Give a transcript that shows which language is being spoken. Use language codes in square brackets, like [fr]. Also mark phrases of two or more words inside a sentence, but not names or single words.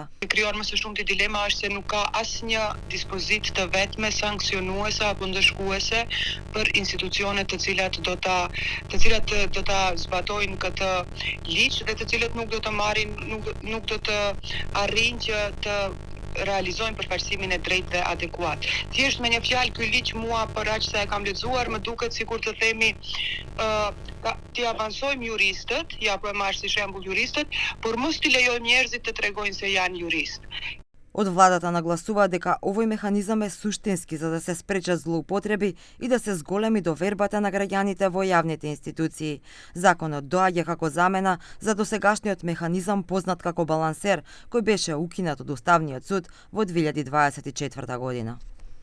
[sq] Krijuar më së shumti dilema është se nuk ka asnjë dispozit të vetme sanksionuese apo ndëshkuese për institucionet të cilat do ta zbatojnë këtë ligj dhe të cilët nuk do të marrin, nuk do të arrijnë që të realizojnë përfaqësimin e drejtë dhe adekuat. Thjesht me një fjalë ky ligj mua për aq sa e kam lexuar më duket sikur të themi ti avansojmë juristët, ja po e marr si shembull juristët, por mos t'i lejojmë njerëzit të tregojnë se janë juristë. [mk] Од владата нагласува дека овој механизам е суштински за да се спречат злоупотреби и да се зголеми довербата на граѓаните во јавните институции. Законот доаѓа како замена за досегашниот механизам познат како балансер, кој беше укинат од Уставниот суд во 2024 година.